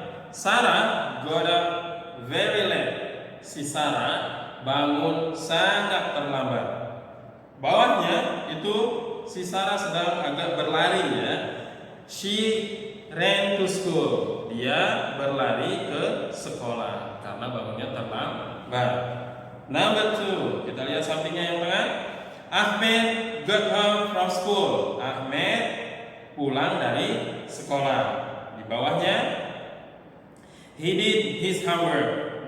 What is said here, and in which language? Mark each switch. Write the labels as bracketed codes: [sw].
[en] Sarah got up very late. [id] Si Sarah bangun sangat terlambat. Bawahnya itu si Sarah sedang agak berlari, ya. [en] She ran to school. [id] Dia berlari ke sekolah karena bangunnya terlambat. Number 2, kita lihat sampingnya yang tengah. [en] Ahmed got home from school. [id] Ahmed pulang dari sekolah. Di bawahnya, [en] he did his homework.